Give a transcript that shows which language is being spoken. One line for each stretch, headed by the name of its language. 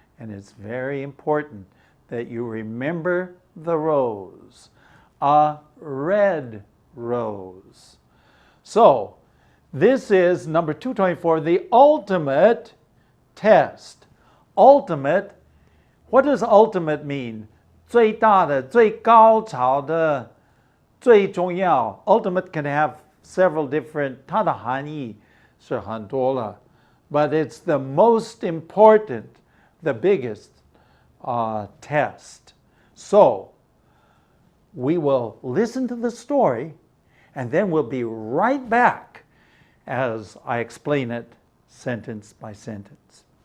English: And it's very important that you remember the rose. A red rose. So this is number 224, the ultimate test. Ultimate, what does ultimate mean?
Chinese: 最大的,最高潮的,最重要.
English: Ultimate can have several different,
Chinese: 它的含义是很多了,
English: but it's the most important, the biggest test. So, we will listen to the story and then we'll be right back as I explain it sentence by sentence.